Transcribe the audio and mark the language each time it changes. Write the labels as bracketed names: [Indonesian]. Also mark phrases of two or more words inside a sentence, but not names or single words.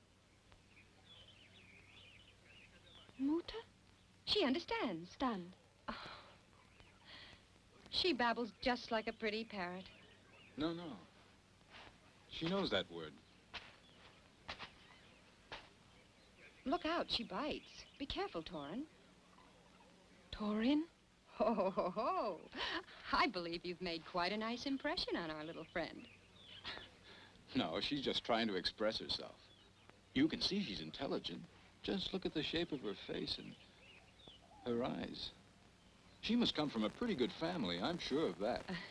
[English] Mutter? She understands. Stand. Oh. She babbles just like a pretty parrot. No. She knows that word. Look out, she bites. Be careful, Thoren. Thoren? Ho, ho, ho, ho. I believe you've made quite a nice impression on our little friend. No, she's just trying to express herself. You can see she's intelligent. Just look at the shape of her face and her eyes. She must come from a pretty good family, I'm sure of that.